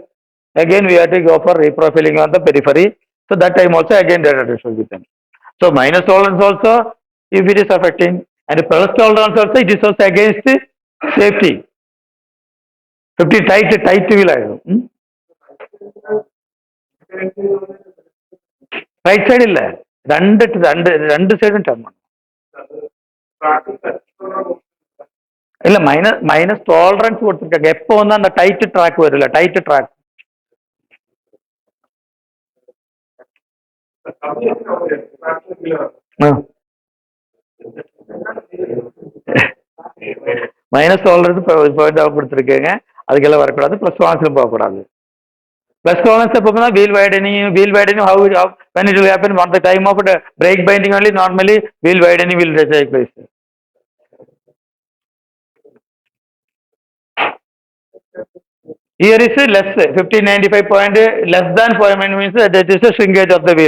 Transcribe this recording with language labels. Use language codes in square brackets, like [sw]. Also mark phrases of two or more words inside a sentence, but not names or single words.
[en] Again we have to go for reprofiling on the periphery. So that time also again the reduction will be done. So minus tolerance also, if it is affecting, and plus tolerance also, it is also against safety. 50 tight will have. [ml] Right side illa. രണ്ട് സൈഡും ടേം ആണ്. ഇല്ല [en] minus tolerance [ml] കൊടുത്തിരിക്കുക. എപ്പോ വന്നാൽ [en] tight track [ml] വരില്ല, [en] tight track. minus tolerance [ta] கொடுத்துருக்கேங்க, அதுக்கெல்லாம் வரக்கூடாது. [en] plus tolerance [ta] போகக்கூடாது. [en] Plus tolerance is wheel widening, how when it will happen at the time of brake binding only, normally wheel widening will take place. Here is less, 1595 point, less than 5 means that is a shrinkage of the wheel.